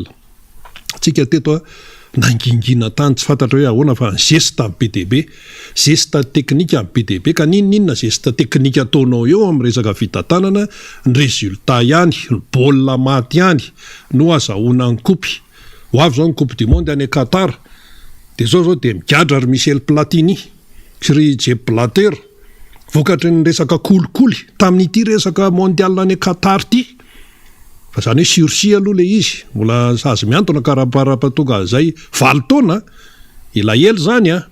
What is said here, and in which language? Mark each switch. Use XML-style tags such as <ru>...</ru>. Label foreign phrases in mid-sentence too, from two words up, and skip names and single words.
<mg>tsika teto nangingina tany tsy fantatra hoe ahoana fa</mg> <fr>geste BDB geste technique</fr> <mg>amin'ny BDB ka ninona</mg> <fr>geste technique</fr> <mg>ataonao eo amin'ny resaka fitantanana ny résultat ihany ny baolina maty ihany no azahoana ny kopy ho avy zao ny</mg> <fr>coupe du monde</fr> <mg>any Qatar de zao de migadra ry Michel Platini sy ry Sepp Blatter vokatry ny resaka kolikoly tamin'ity resaka mondial any Qatar ty fa zany hoe sursis aloha le izy mbola sazy miantona karaparapatonga zay 20 taona elaela zany</mg>